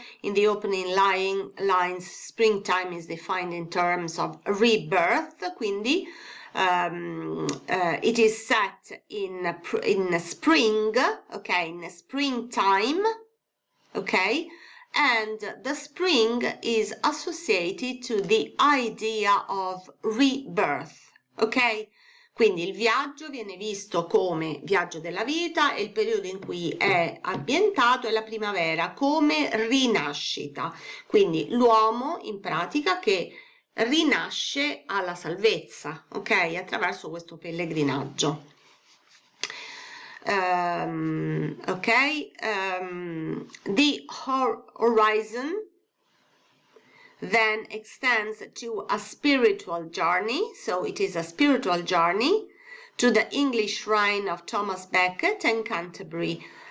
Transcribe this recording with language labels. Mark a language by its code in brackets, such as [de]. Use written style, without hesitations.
[en] In the opening lines, springtime is defined in terms of rebirth, quindi it is set in spring, okay, in springtime, okay, and the spring is associated to the idea of rebirth, ok? [it] Quindi il viaggio viene visto come viaggio della vita e il periodo in cui è ambientato è la primavera, come rinascita. Quindi l'uomo in pratica che rinasce alla salvezza, ok? Attraverso questo pellegrinaggio. [en] The horizon then extends to a spiritual journey, so it is a spiritual journey to the English shrine of Thomas Becket and Canterbury.